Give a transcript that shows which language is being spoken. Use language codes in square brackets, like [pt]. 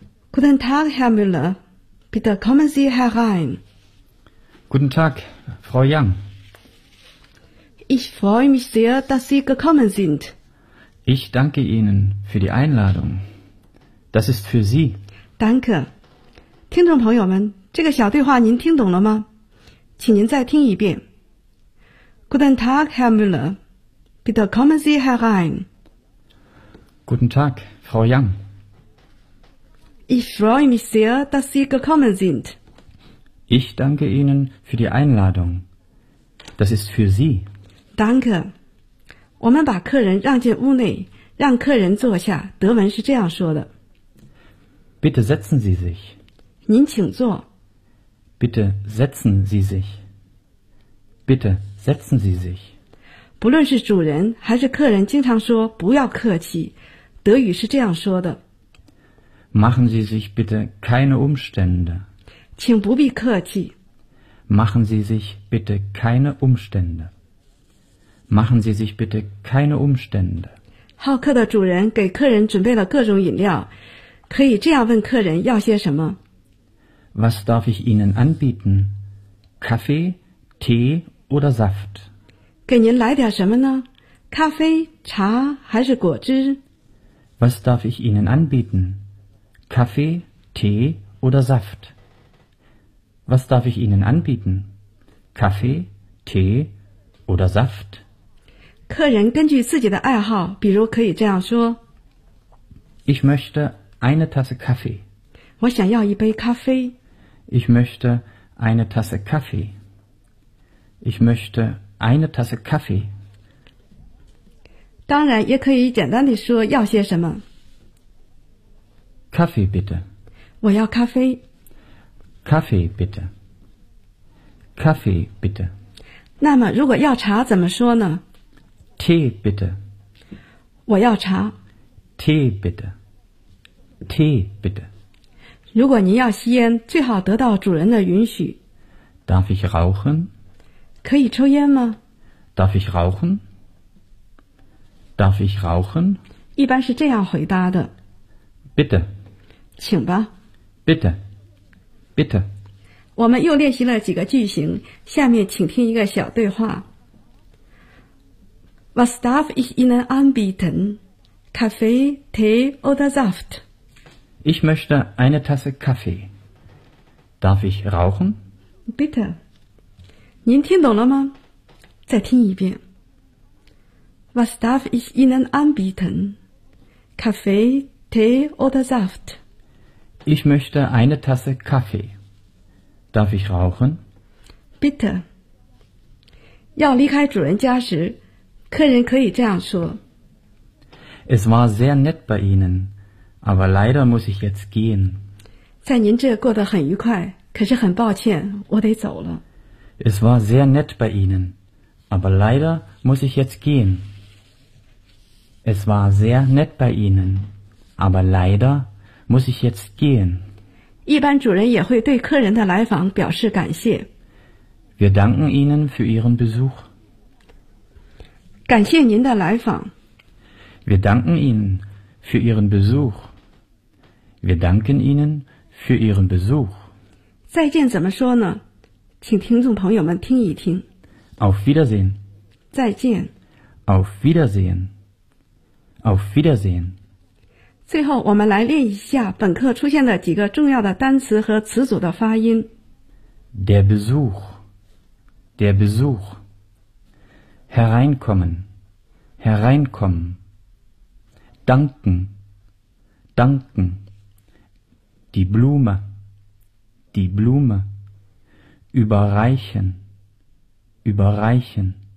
[de] Guten Tag, Herr Müller. Bitte kommen Sie herein. Guten Tag, Frau Yang. Ich freue mich sehr, dass Sie gekommen sind. Ich danke Ihnen für die Einladung. Das ist für Sie. Danke. [zh] 听众朋友们，这个小对话您听懂了吗？请您再听一遍。 [de] Guten Tag, Herr Müller. Bitte kommen Sie herein. Guten Tag, Frau Yang. Ich freue mich sehr, dass Sie gekommen sind. Ich danke Ihnen für die Einladung. Das ist für Sie. Danke. [zh] 我们把客人让进屋内，让客人坐下。德文是这样说的。 [de] Bitte setzen Sie sich. [zh] 您请坐。 [de] Bitte setzen Sie sich. Bitte setzen Sie sich. [zh] 不论是主人还是客人经常说不要客气。德语是这样说的。 [de] Machen Sie sich bitte keine Umstände. [zh] 请不必客气。 [de] Machen Sie sich bitte keine Umstände. Machen Sie sich bitte keine Umstände. [zh] 好客的主人给客人准备了各种饮料。可以这样问客人要些什么。 [de] Was darf ich Ihnen anbieten? Kaffee, Tee oder Saft? [zh] 给您来点什么呢？咖啡、茶还是果汁？ [de] Was darf ich Ihnen anbieten? Kaffee, Tee oder Saft? Was darf ich Ihnen anbieten? Kaffee, Tee oder Saft? [zh] 客人根据自己的爱好，比如可以这样说。 [de] Ich möchte... Eine Tasse Kaffee. [zh] 我想要一杯咖啡。 [de] Ich möchte eine Tasse Kaffee. Ich möchte eine Tasse Kaffee. [zh] 当然也可以简单地说要些什么。 [de] Kaffee bitte. [zh] 我要咖啡。 [de] Kaffee bitte. Kaffee bitte. [zh] 那么如果要茶怎么说呢？ [de] Tee bitte. [zh] 我要茶。 [de] Tee bitte. Tee, bitte. [zh] 如果您要吸烟，最好得到主人的允许。 [de] Darf ich rauchen? [zh] 可以抽烟吗？ [de] Darf ich rauchen? Darf ich rauchen? [zh] 一般是这样回答的。 [de] Bitte. [zh] 请吧。 [de] Bitte. Bitte. [zh] 我们又练习了几个句型，下面请听一个小对话。 [de] Was darf ich Ihnen anbieten? Kaffee, Tee oder Saft? Ich möchte eine Tasse Kaffee. Darf ich rauchen? Bitte. [zh] 您听懂了吗？再听一遍。 [de] Was darf ich Ihnen anbieten? Kaffee, Tee oder Saft? Ich möchte eine Tasse Kaffee. Darf ich rauchen? Bitte. [zh] 要离开主人家时，客人可以这样说。 [de] Es war sehr nett bei Ihnen. Aber leider muss ich jetzt gehen. [zh] 在您这过得很愉快，可是很抱歉，我得走了。 [de] Es war sehr nett bei Ihnen, aber leider muss ich jetzt gehen. Es war sehr nett bei Ihnen, aber leider muss ich jetzt gehen. [zh] 一般主人也会对客人的来访表示感谢。 [de] Wir danken Ihnen für Ihren Besuch. [zh] 感谢您的来访。 [de] Wir danken Ihnen. Für Ihren Besuch. Wir danken Ihnen für Ihren Besuch. [zh] 再见怎么说呢？请听众朋友们听一听。 [de] Auf Wiedersehen. [zh] 再见。 [de] Auf Wiedersehen. Auf Wiedersehen. [zh] 最后我们来练一下本课出现的几个重要的单词和词组的发音。 [de] Der Besuch, der Besuch. Hereinkommen, hereinkommen. Danken, danken. Die Blume, die Blume. Überreichen, überreichen.